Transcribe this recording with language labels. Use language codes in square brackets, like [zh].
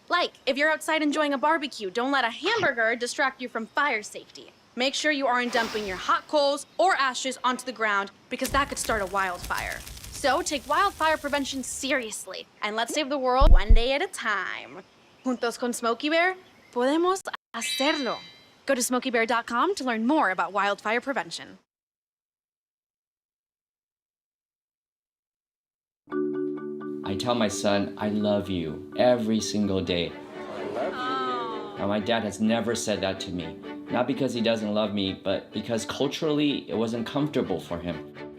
[en] Like, if you're outside enjoying a barbecue, don't let a hamburger distract you from fire safety. Make sure you aren't dumping your hot coals or ashes onto the ground because that could start a wildfire. So take wildfire prevention seriously and let's save the world one day at a time. [es] Juntos con Smokey Bear, podemos hacerlo. [en] Go to smokeybear.com to learn more about wildfire prevention. I tell my son, I love you every single day. Now, my dad has never said that to me. Not because he doesn't love me, but because culturally it wasn't comfortable for him.